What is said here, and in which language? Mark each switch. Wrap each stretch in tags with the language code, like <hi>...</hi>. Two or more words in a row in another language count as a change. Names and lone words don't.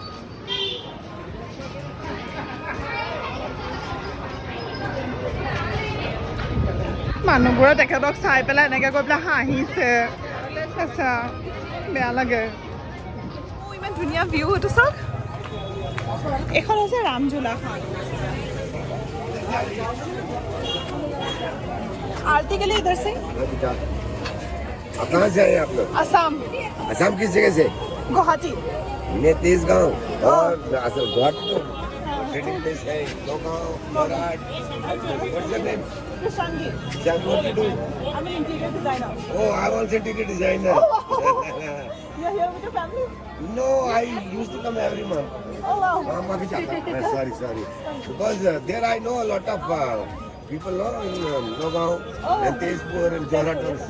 <as>মানুহবোৰে তেখেতক চাই পেলাই এনেকৈ গৈ পেলাই হাঁহিছে। আচ্ছা, বেয়া লাগে। ইমান ধুনীয়া ভিউ এইটো চাওক। এইখন হৈছে ৰামঝোলাখন।</as> <hi>आरती के लिए इधर से। आप कहाँ से आए आप लोग? असम। असम किस जगह से? गुवाहाटी। मैं तेज गाँव और असम गुवाहाटी तो</hi> <en>trading place</en> <hi>है। गाँव मोराट।</hi> <en>What's your name? Krishangi. What do you do? I'm an interior designer. Oh, I'm also interior designer. You're here with your family? No, I used to come every month. Oh wow. Sorry. Because there I know a lot of people in Nagaon and Tezpur and Jorhat also.</en>